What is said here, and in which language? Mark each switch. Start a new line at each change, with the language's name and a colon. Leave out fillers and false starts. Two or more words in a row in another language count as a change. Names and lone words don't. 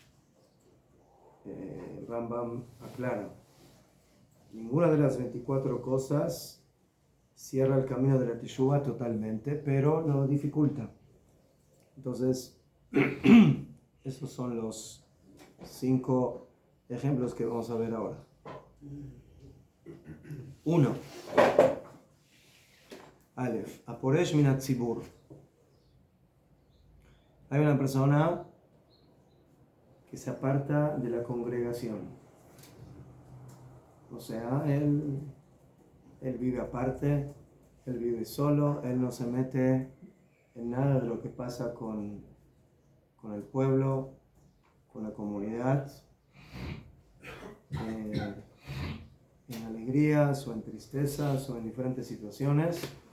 Spanish: Rambam aclara, ninguna de las 24 cosas cierra el camino de la Teshuvah totalmente, pero lo dificulta. Entonces, esos son los 5 ejemplos que vamos a ver ahora. 1.
Hebrew: אלף, הפורש מן הציבור.
Spanish: Hay una persona que se aparta de la congregación. O sea, él vive aparte, él vive solo, él no se mete en nada de lo que pasa con el pueblo, con la comunidad, en alegrías o en tristezas o en diferentes situaciones.